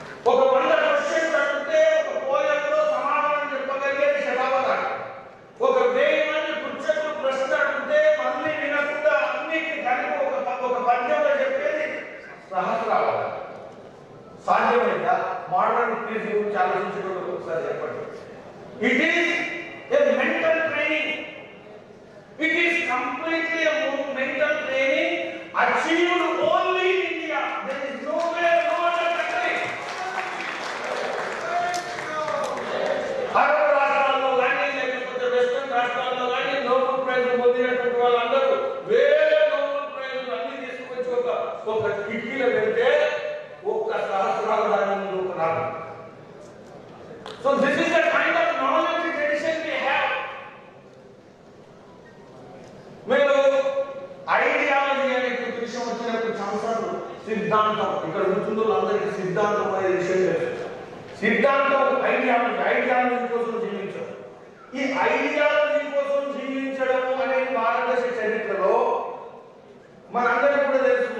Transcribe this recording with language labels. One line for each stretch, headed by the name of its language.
Telugu: ఒక 100 క్వశ్చన్స్ అడిగితే ఒక పోయంలో సమాధానం చెప్పగలిగేది శతావధాని. ఒక 1000 మంది పుచ్చకులు ప్రశ్న అడిగితే మళ్ళీ వినకుండా అన్నిటిని కలిపి ఒక పద్యంలో చెప్పేది సహస్రావధాని. సాధ్యమైందా? మోడర్న్ పీస్ గురించి ఆలోచించుకుంటూ ఒకసారి చెప్పండి.
English: It is a mental training. It is completely a mental training achieved only in India. There is nowhere, no other country.
Telugu: Arab రాష్ట్రాల్లో కానీ లేకపోతే వెస్టర్న్ రాష్ట్రాల్లో కానీ నోబెల్ ప్రైజ్ పొందినటువంటి వాళ్ళందరూ వేల నోబెల్ ప్రైజ్ అన్ని తీసుకొచ్చి ఒక కిటికీలో పెడితే ఒక్క సహస్రావధాని ముందు ఒక రాదు.
English: So this is the kind of knowledge tradition we have.
Telugu: మీరు ఐడియాలజీ అనే విషయం వచ్చినప్పుడు సంవత్సరాలు సిద్ధాంతం, ఇక్కడ కూర్చున్న అందరికీ సిద్ధాంతం అనే విషయం తెలుసు. సిద్ధాంతం ఐడియాలజీ కోసం జీవించడం. ఈ ఐడియాలజీ కోసం జీవించడం అనేది భారతదేశ చరిత్రలో మనందరికీ కూడా తెలుసు.